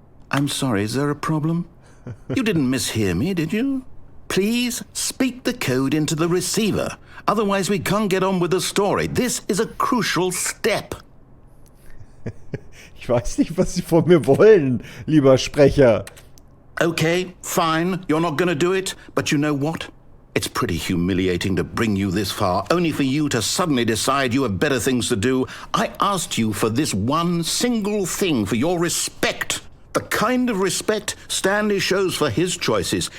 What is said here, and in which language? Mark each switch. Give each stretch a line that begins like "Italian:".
English: I'm sorry, is there a problem? You didn't mishear me, did you? Please speak the code into the receiver. Otherwise we can't get on with the story. This is a crucial step.
German: Ich weiß nicht, was Sie von mir wollen, lieber Sprecher.
English: Okay, fine, you're not gonna do it, but you know what? It's pretty humiliating to bring you this far, only for you to suddenly decide you have better things to do. I asked you for this one single thing, for your respect, The kind of respect Stanley shows for his choices.